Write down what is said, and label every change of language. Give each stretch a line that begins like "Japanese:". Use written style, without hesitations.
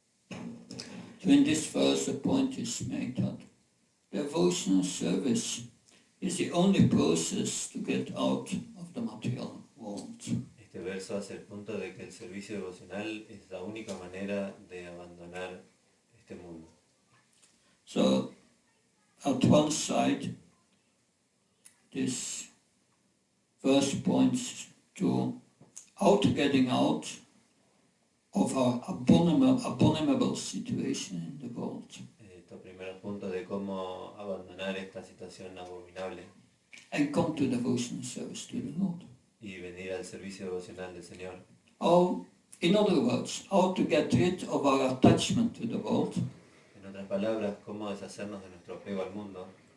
English: So in this verse the point is made that devotional service is the only process to get out of the material world.
Spanish: Este verso hace el punto de que el servicio devocional es la única manera de abandonar este mundo.
English: So at one side this verse points to getting out of our abominable situation in the world.
Spanish: Estos primeros puntos de cómo abandonar esta situación abominable
English: And come to devotional service to the Lord.
Spanish: y venir al servicio devocional del Señor.
English: Or, in other words, how to get rid of our attachment to the world
Spanish: En otras palabras, cómo deshacernos de nuestro apego al mundo